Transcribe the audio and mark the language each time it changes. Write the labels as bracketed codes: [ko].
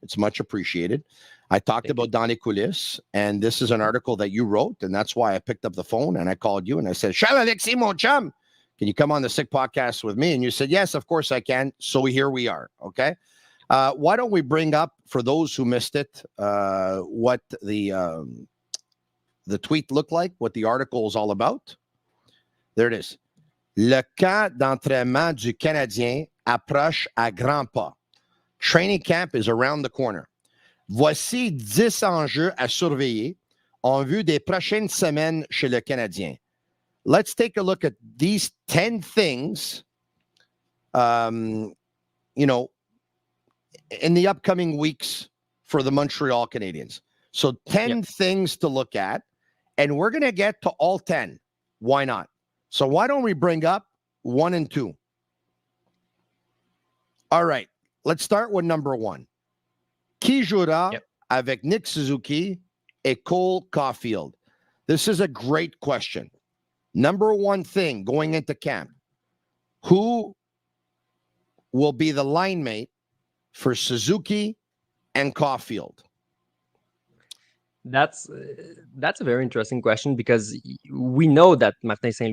[en] It's much appreciated. I talked about Donnie Coulis, and this is an article that you wrote, and that's why I picked up the phone and I called you and I said, Charles-Alexis, [fr] mon chum, [en] can you come on the Sick Podcast with me? And you said, yes, of course I can. So here we are, okay? Why don't we bring up, for those who missed it, what the tweet looked like, what the article is all about? There it is. [fr] Le camp d'entraînement du Canadien approche à grands pas. [en] Training camp is around the corner. [fr] Voici 10 enjeux à surveiller en vue des prochaines semaines chez le Canadien. [en] Let's take a look at these 10 things, in the upcoming weeks for the Montreal Canadiens. So 10 things to look at, and we're going to get to all 10. Why not? So why don't we bring up 1 and 2? All right, let's start with number 1. [fr] Qui jouera avec Nick Suzuki et Cole Caufield? [en] This is a great question. Number 1 thing going into camp, who will be the line mate for Suzuki and Caufield? That's a very interesting question, because we know that Martin St.